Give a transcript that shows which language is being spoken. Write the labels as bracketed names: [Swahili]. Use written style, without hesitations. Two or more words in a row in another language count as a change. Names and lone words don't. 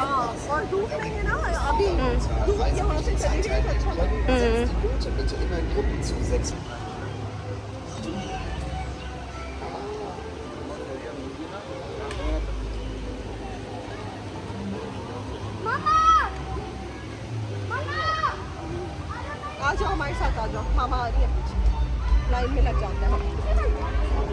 [Hindi] और धूप नहीं है ना अभी धूप यहाँ से चली गई तो अच्छा लगेगा [German] Bitte immer in Gruppen zu 6. [Hindi] आ जाओ हमारे साथ आ जाओ मामा आ रही है पीछे लाइन में लग जाता है